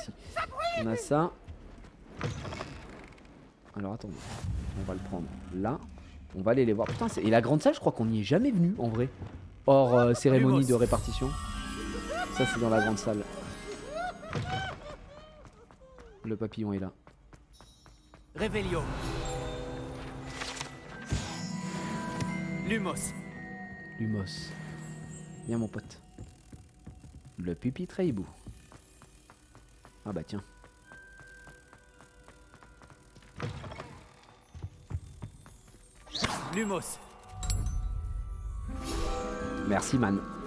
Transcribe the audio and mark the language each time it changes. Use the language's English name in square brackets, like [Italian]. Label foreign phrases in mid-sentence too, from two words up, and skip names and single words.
[French] On a ça. Alors, attendez. On va le prendre là. On va aller les voir. Putain, et la grande salle, je crois qu'on n'y est jamais venu, en vrai. Hors cérémonie de répartition. Ça, c'est dans la grande salle. Le papillon est là. Revelio. Lumos. Lumos. Viens mon pote. Le pupitre hibou. Ah bah tiens. Lumos. Merci man.